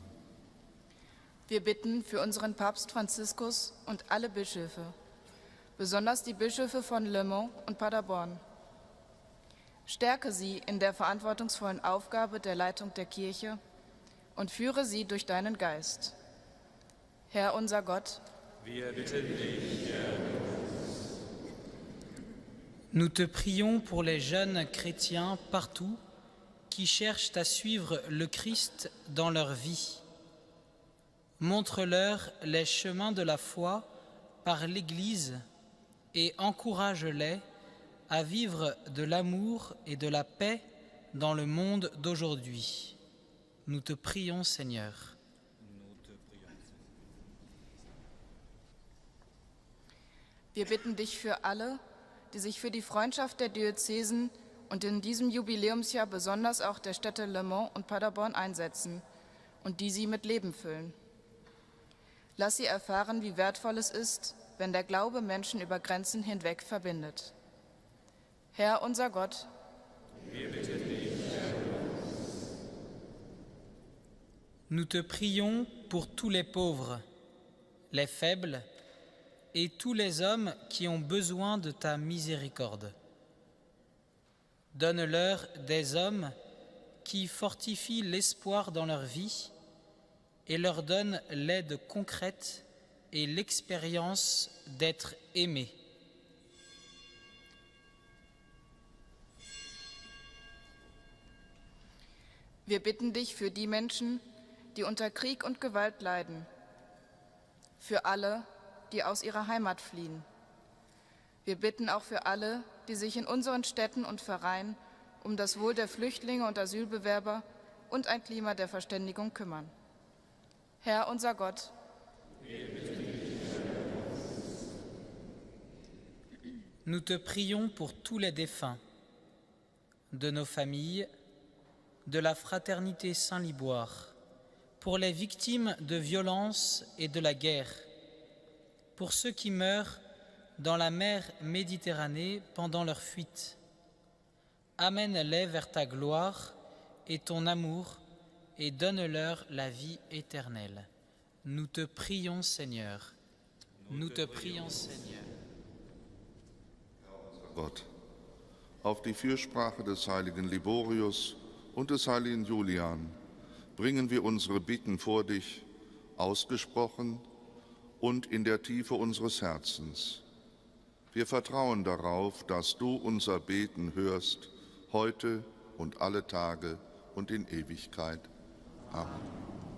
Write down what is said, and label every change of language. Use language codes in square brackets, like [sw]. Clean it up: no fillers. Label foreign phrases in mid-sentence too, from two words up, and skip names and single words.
[de] Wir bitten für unseren Papst Franziskus und alle Bischöfe, besonders die Bischöfe von Le Mans und Paderborn. Stärke sie in der verantwortungsvollen Aufgabe der Leitung der Kirche und führe sie durch deinen Geist. Herr unser Gott, wir bitten dich. [fr] Nous te prions pour les jeunes chrétiens partout qui cherchent à suivre le Christ dans leur vie. Montre-leur les chemins de la foi par l'Église et encourage-les à vivre de l'amour et de la paix dans le monde d'aujourd'hui. Nous te prions, Seigneur. [de] wir bitten dich für alle, die sich für die Freundschaft der Diözesen und in diesem Jubiläumsjahr besonders auch der Städte Le Mans und Paderborn einsetzen und die sie mit Leben füllen. Lass sie erfahren, wie wertvoll es ist, wenn der Glaube Menschen über Grenzen hinweg verbindet. Herr unser Gott, Wir bitten dich. [fr] Nous te prions pour tous les pauvres, les faibles et tous les hommes qui ont besoin de ta miséricorde. Donne-leur des hommes qui fortifient l'espoir dans leur vie et leur donnent l'aide concrète et l'expérience d'être aimés. [de] wir bitten dich für die Menschen, die unter Krieg und Gewalt leiden, für alle, die aus ihrer Heimat fliehen. Wir bitten auch für alle, die sich in unseren Städten und Vereinen um das Wohl der Flüchtlinge und Asylbewerber und ein Klima der Verständigung kümmern. Herr unser Gott, [fr] Nous te prions pour tous les défunts, de nos familles, de la fraternité Saint-Liboire, pour les victimes de violences et de la guerre, pour ceux qui meurent dans la mer Méditerranée pendant leur fuite. Amène-les vers ta gloire et ton amour et donne-leur la vie éternelle. Nous te prions, Seigneur. Nous te prions, Seigneur. [de] Gott, auf die Fürsprache des heiligen Liborius und des heiligen Julian bringen wir unsere Bitten vor dich, ausgesprochen und in der Tiefe unseres Herzens. Wir vertrauen darauf, dass du unser Beten hörst, heute und alle Tage und in Ewigkeit. Amen.